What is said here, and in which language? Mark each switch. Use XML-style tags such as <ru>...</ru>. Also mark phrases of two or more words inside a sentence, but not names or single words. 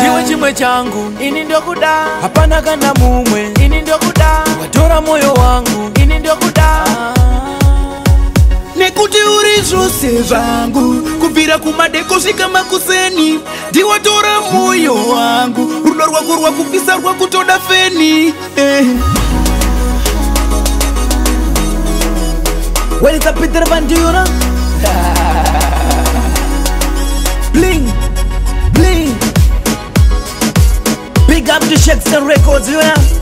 <sn>Ndiwe chimwe changu. Ini ndokuda. Hapana kana mumwe. Ini ndokuda. Watora moyo wangu. Ini ndokuda. Nekuti uri zvose zvangu, kubvira kumadeko svika makuseni. Ndiwatora moyo wangu, rudo rwako rwakupisa rwakutoda feni. Eh.</sn> <en>When it's a Peter Van Dura. Bling, bling. Big up to Shakespeare Records, you know?</en>